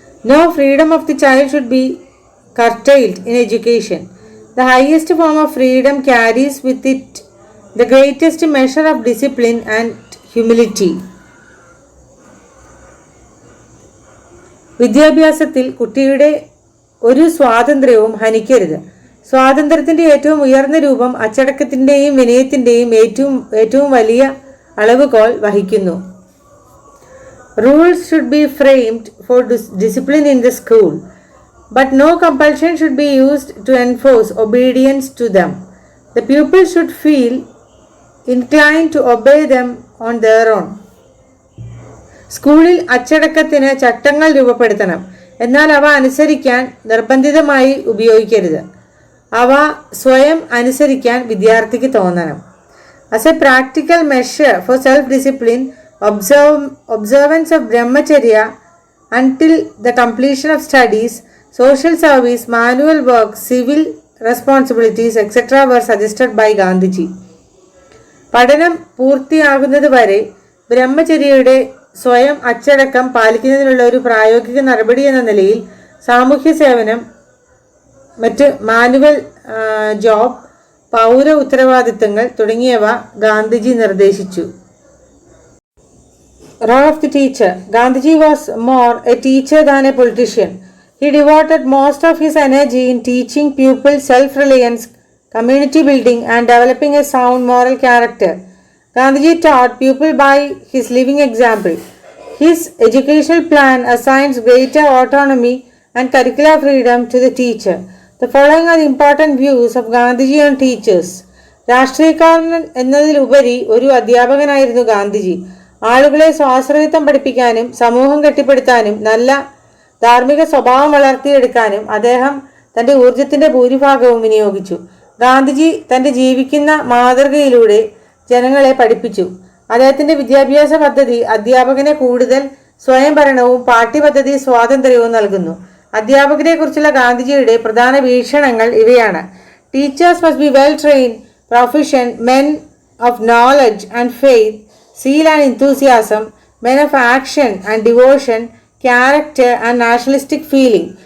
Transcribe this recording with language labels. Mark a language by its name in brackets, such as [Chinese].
[English] No freedom of the child should be curtailed in education. The highest form of freedom carries with it the greatest measure of discipline and humility. [Malayalam] വിദ്യാഭ്യാസത്തിൽ കുട്ടിയുടെ ഒരു സ്വാതന്ത്ര്യവും ഹനിക്കരുത്. സ്വാതന്ത്ര്യത്തിൻ്റെ ഏറ്റവും ഉയർന്ന രൂപം അച്ചടക്കത്തിൻ്റെയും വിനയത്തിൻ്റെയും ഏറ്റവും വലിയ അളവുകോൽ വഹിക്കുന്നു. [English] Rules should be framed for discipline in the school, but no compulsion should be used to enforce obedience to them. The pupils should feel inclined to obey them on their own. [Malayalam] സ്കൂളിൽ അച്ചടക്കത്തിന് ചട്ടങ്ങൾ രൂപപ്പെടുത്തണം, എന്നാൽ അവ അനുസരിക്കാൻ നിർബന്ധിതമായി ഉപയോഗിക്കരുത്. അവ സ്വയം അനുസരിക്കാൻ വിദ്യാർത്ഥിക്ക് തോന്നണം. [English] As a practical measure for self-discipline, observance of brahmacharya until the completion of studies, social service, manual work, civil responsibilities, etc. were suggested by Gandhiji. [Malayalam] പഠനം പൂർത്തിയാകുന്നത് വരെ ബ്രഹ്മചര്യയുടെ സ്വയം അച്ചടക്കം പാലിക്കുന്നതിനുള്ള ഒരു പ്രായോഗിക നടപടി എന്ന നിലയിൽ സാമൂഹ്യ സേവനം, മറ്റ് മാനുവൽ ജോബ്, പൗര ഉത്തരവാദിത്തങ്ങൾ തുടങ്ങിയവ ഗാന്ധിജി നിർദ്ദേശിച്ചു. [English] Role of the teacher. Gandhiji was more a teacher than a politician. He devoted most of his energy in teaching pupils self-reliance, community building, and developing a sound moral character. Gandhiji taught pupils by his living example. His educational plan assigns greater autonomy and curricular freedom to the teacher. The following are the important views of Gandhiji on teachers. [Malayalam] രാഷ്ട്രീയക്കാരൻ എന്നതിലുപരി ഒരു അധ്യാപകനായിരുന്നു ഗാന്ധിജി. ആളുകളെ സ്വാശ്രയത്വം പഠിപ്പിക്കാനും സമൂഹം കെട്ടിപ്പടുത്താനും നല്ല ധാർമ്മിക സ്വഭാവം വളർത്തിയെടുക്കാനും അദ്ദേഹം തൻ്റെ ഊർജത്തിൻ്റെ ഭൂരിഭാഗവും വിനിയോഗിച്ചു. ഗാന്ധിജി തൻ്റെ ജീവിക്കുന്ന മാതൃകയിലൂടെ ജനങ്ങളെ പഠിപ്പിച്ചു. അദ്ദേഹത്തിൻ്റെ വിദ്യാഭ്യാസ പദ്ധതി അധ്യാപകനെ കൂടുതൽ സ്വയംഭരണവും പാഠ്യപദ്ധതി സ്വാതന്ത്ര്യവും നൽകുന്നു. അധ്യാപകരെ കുറിച്ചുള്ള ഗാന്ധിജിയുടെ പ്രധാന വീക്ഷണങ്ങൾ ഇവയാണ്. [English] Teachers must be well trained, professional, men of knowledge and faith, zeal and enthusiasm, men of action and devotion, character and nationalistic feeling.